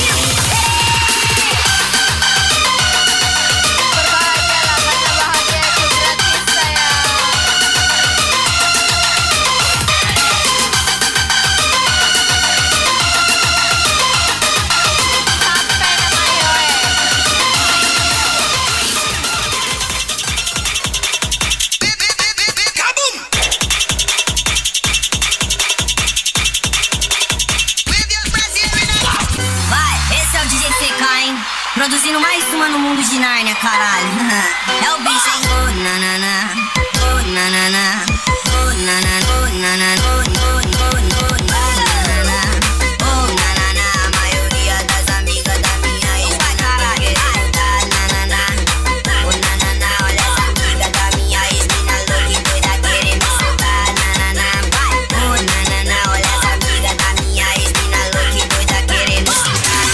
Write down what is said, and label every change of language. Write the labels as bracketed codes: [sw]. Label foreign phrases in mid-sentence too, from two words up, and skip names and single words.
[id] Berbahagialah karena bahagia itu gratis sayang. Sampai nama Yoe. [pt] Vai, esse é o DJ Secain, produzindo mais uma no mundo de Nárnia, caralho. É o bicho, hein? Oh, nanana, oh, nanana, oh, nanana, oh, nanana, oh, nanana, oh, nanana. A maioria das amigas da minha ex vai querer ajudar, nanana, oh, nanana. Olha essa amiga da minha ex, mina louca e doida querendo soltar, nanana, vai, oh, nanana. Olha essa amiga da minha ex, mina louca e doida querendo soltar.